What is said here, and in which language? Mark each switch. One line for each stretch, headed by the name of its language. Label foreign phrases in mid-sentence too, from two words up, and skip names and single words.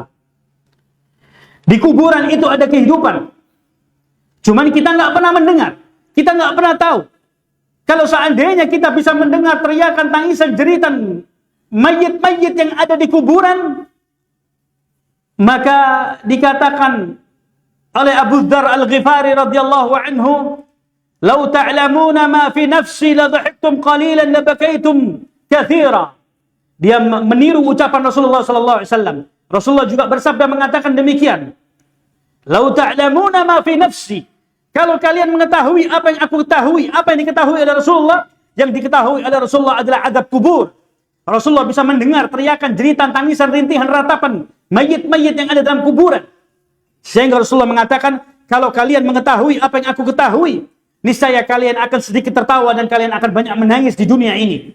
Indonesian: Di kuburan itu ada kehidupan, cuman kita nggak pernah mendengar, kita nggak pernah tahu. Kalau seandainya kita bisa mendengar teriakan, tangisan, jeritan mayit-mayit yang ada di kuburan, maka dikatakan oleh Abu Dzar Al-Ghifari
Arabic: رضي الله عنه, "لو تعلمون ما في نفسي لضحكتم قليلا لبكيتم كثيرا."
Indonesian: Dia meniru ucapan Rasulullah
Arabic: صلى الله عليه وسلم.
Indonesian: Rasulullah juga bersabda mengatakan demikian.
Arabic: "لو تعلمون ما في نفسي."
Indonesian: Kalau kalian mengetahui apa yang aku ketahui, apa yang diketahui oleh Rasulullah, yang diketahui oleh Rasulullah adalah azab kubur. Rasulullah bisa mendengar teriakan, jeritan, tangisan, rintihan, ratapan mayit-mayit yang ada dalam kuburan. Sehingga Rasulullah mengatakan, kalau kalian mengetahui apa yang aku ketahui, niscaya kalian akan sedikit tertawa dan kalian akan banyak menangis di dunia ini.